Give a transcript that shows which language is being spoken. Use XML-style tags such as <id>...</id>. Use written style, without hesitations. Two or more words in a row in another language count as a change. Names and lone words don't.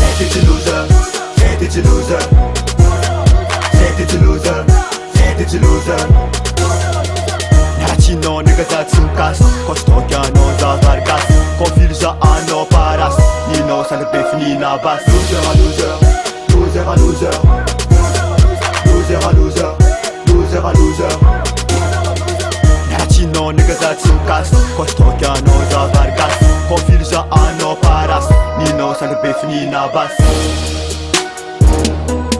<mg>Zay ty tsy loser, zay ty tsy loser, zay ty tsy loser, zay ty tsy loser. Raha tsinao neka za tsy mikasy, kôstoky anao za varigasy, kôfily za anao parasy, ninao sandry befy nina basy.</mg> <en>Loser a loser, loser a loser, loser a loser, loser a loser.</en> <mg>Raha tsinao neka za tsy mikasy, kôstoky anao za varigasy, kôfily za anao parasy, ninao sandry befy nina basy.</mg>